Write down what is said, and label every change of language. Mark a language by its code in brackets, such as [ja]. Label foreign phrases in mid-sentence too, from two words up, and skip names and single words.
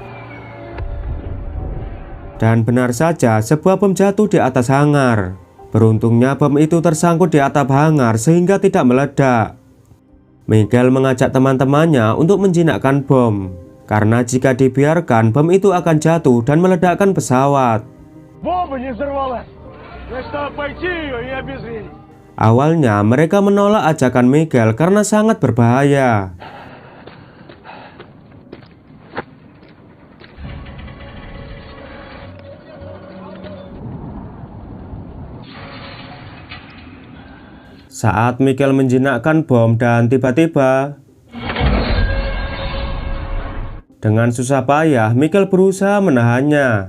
[id] Dan benar saja, sebuah bom jatuh di atas hangar. Beruntungnya bom itu tersangkut di atap hangar sehingga tidak meledak. Mikhail mengajak teman-temannya untuk menjinakkan bom, karena jika dibiarkan bom itu akan jatuh dan meledakkan pesawat. [ru] Бомба не взорвалась! Значит, надо пойти ее и обезвредить. [id] Awalnya mereka menolak ajakan Mikhail karena sangat berbahaya. Saat Mikhail menjinakkan bom dan tiba-tiba dengan susah payah Mikhail berusaha menahannya.